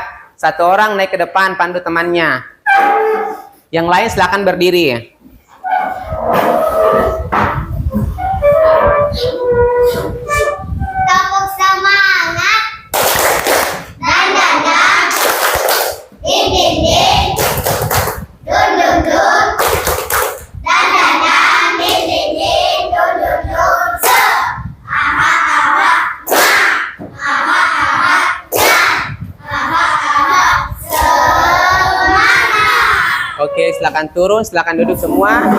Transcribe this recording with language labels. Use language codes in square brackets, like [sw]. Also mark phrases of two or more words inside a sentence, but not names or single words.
[id] Satu orang naik ke depan pandu temannya. Yang lain silakan berdiri. Tepuk semangat. Dan dadang. Din din din. Dun dun dun. Dan dadang. Din din din. Dun dun dun. Se. Aha aha. Ma. Aha aha. Jan. Aha aha. Semangat. Oke, silakan turun, silakan duduk semua.